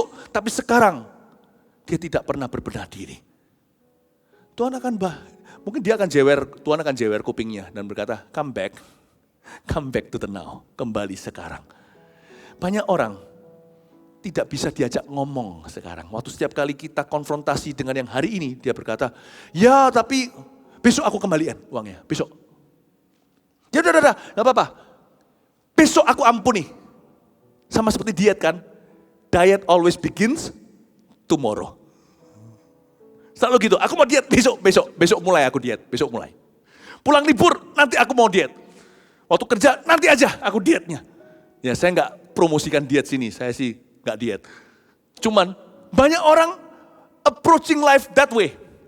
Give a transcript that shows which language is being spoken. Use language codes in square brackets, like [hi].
[id] Tapi sekarang, dia tidak pernah berbenah diri. Tuhan akan mungkin dia akan Tuhan akan jewer kupingnya dan berkata, [en] come back to the now, [id] kembali sekarang. Banyak orang tidak bisa diajak ngomong sekarang. Waktu setiap kali kita konfrontasi dengan yang hari ini, dia berkata, ya tapi besok aku kembalikan uangnya, besok. Ya udah, gak apa-apa. Besok aku ampuni. Sama seperti diet kan, [en] diet always begins tomorrow. [id] Selalu gitu, aku mau diet besok mulai aku diet, besok mulai. Pulang libur, nanti aku mau diet. Waktu kerja, nanti aja aku dietnya. Ya saya nggak promosikan diet sini, saya sih nggak diet. Cuman banyak orang [en] approaching life that way.